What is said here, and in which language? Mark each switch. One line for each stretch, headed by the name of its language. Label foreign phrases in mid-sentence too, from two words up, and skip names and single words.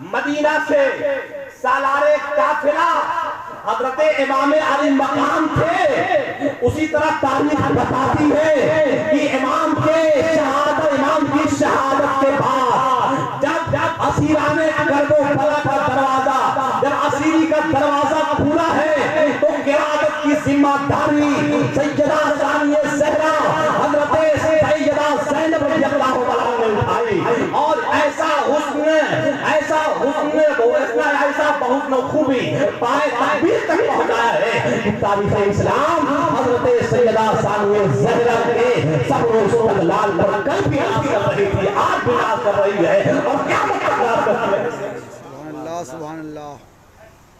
Urdu: مدینہ سے سالارِ قافلہ حضرت امام عالی مقام تھے، اسی طرح تاریخ بتاتی ہے کہ امام کی شہادت کے بعد جب اسیرانِ کربلا کا دروازہ، جب اسیری کا دروازہ کھلا ہے، تو قیادت کی ذمہ داری سیدہ ثانیہ زہرا حضرت سیدہ زینب
Arabic: رضي الله تعالى
Urdu: نے اٹھائی. اور ایسا حسن، ایسا بہت حسن و خوبی پائے تکبیر تک پہنچایا ہے کہ تاریخ اسلام حضرت سیدہ ثانیہ زہرا کے صبر و استقلال پر کل بھی ناز کر رہی تھی، آج بھی ناز کر رہی ہے اور قیامت تک ناز کرتی ہے۔
Arabic: سبحان اللہ سبحان اللہ۔